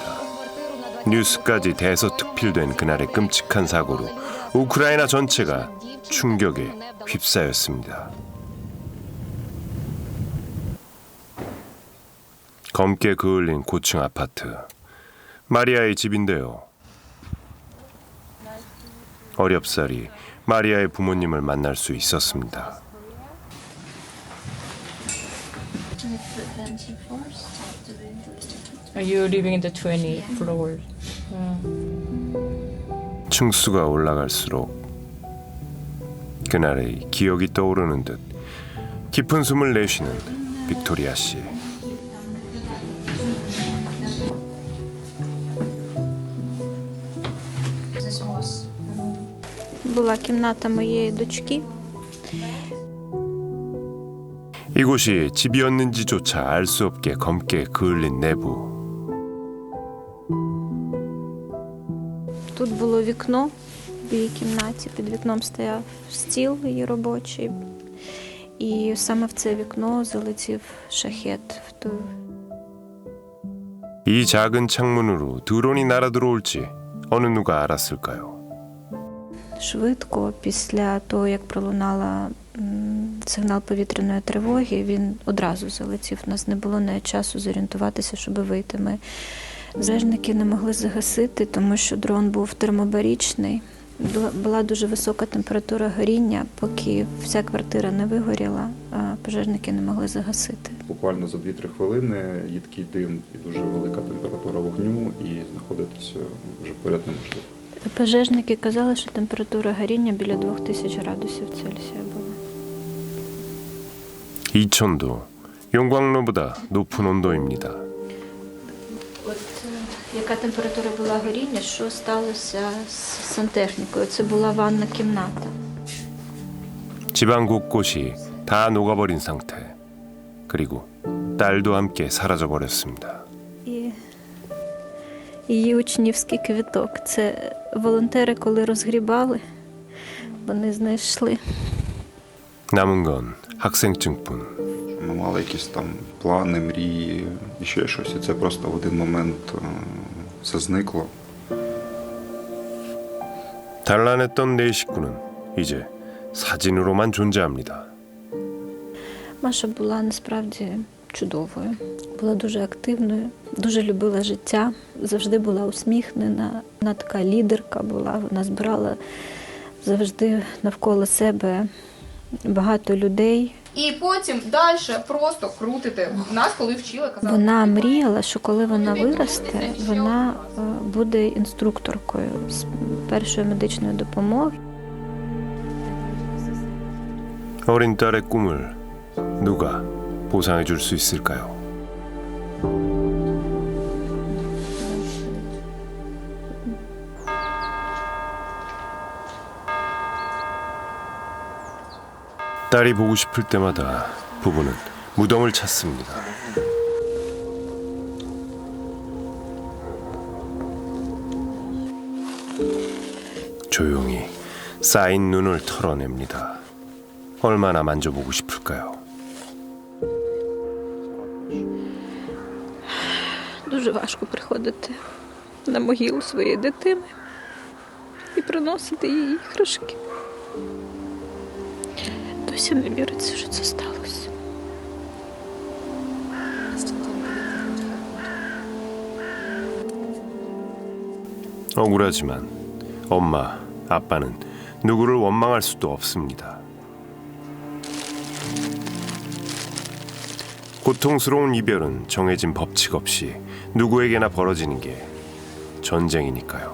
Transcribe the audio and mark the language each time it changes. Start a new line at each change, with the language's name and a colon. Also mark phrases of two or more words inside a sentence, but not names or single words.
Korean: 뉴스까지 대서특필된 그날의 끔찍한 사고로 우크라이나 전체가 충격에 휩싸였습니다. 검게 그을린 고층 아파트. 마리아의 집인데요. 어렵사리 마리아의 부모님을 만날 수 있었습니다.
English: You're living in the 20th floor.
Korean: 층수가 올라갈수록 그날의 기억이 떠오르는 듯 깊은 숨을 내쉬는 빅토리아 씨.
Ukrainian: Була кімната моєї дочки.
Korean: 이곳이 집이었는지조차 알 수 없게 검게 그을린 내부.
Ukrainian: Тут було вікно в її кімнаті. Під вікном стояв стіл її робочий. І саме в це вікно залетів шахет.
Korean: 이 작은 창문으로 드론이 날아들어올지 어느 누가 알았을까요?
Ukrainian: Швидко, після того, як пролунала сигнал повітряної тривоги, він одразу залетів. У нас не було навіть часу зорієнтуватися, щоб вийти. Ми пожежники не могли загасити, тому що дрон був термобарічний. Була дуже висока температура горіння, поки вся квартира не вигоріла, пожежники не могли загасити. Буквально за 2-3 хвилини їдкий дим і дуже велика температура вогню, і знаходитися вже поряд неможливо. Пожежники казали, що температура горіння біля 2000 градусів Цельсія була.
Korean: 이천도 용광로보다 높은 온도입니다.
Ukrainian: От яка температура була горіння, що сталося з сантехнікою? Це була ванна кімната.
Korean: 집안 곳곳이 다 녹아버린 상태. 그리고 딸도 함께 사라져버렸습니다.
Ukrainian: І її учнівський квіток. Це волонтери, коли розгрібали, вони знайшли.
Korean: 남은 건 학생증뿐.
Ukrainian: Ми мали якісь там плани, мрії і ще щось, і це просто в один момент все зникло.
Korean: 단란했던 네 식구는 이제 사진으로만 존재합니다.
Ukrainian: Маша була насправді чудовою, була дуже активною, дуже любила життя, завжди була усміхнена. Вона така лідерка була, вона збирала завжди навколо себе багато людей. І потім далі просто крутити. Нас, коли вчили, казали... Вона мріяла, що коли вона виросте, вона буде інструкторкою з першої медичної допомоги.
Korean: 어린 딸의 꿈을 누가 보상해 줄 수 있을까요? 딸이 보고 싶을 때마다 부부는 무덤을 찾습니다. 조용히 쌓인 눈을 털어냅니다. 얼마나 만져보고 싶을까요?
Ukrainian: Дуже важко приходити на могилу своєї дитини і приносити їй іграшки. Досі не віриться, що це сталося.
Korean: 억울하지만 엄마, 아빠는 누구를 원망할 수도 없습니다. 고통스러운 이별은 정해진 법칙 없이 누구에게나 벌어지는 게 전쟁이니까요.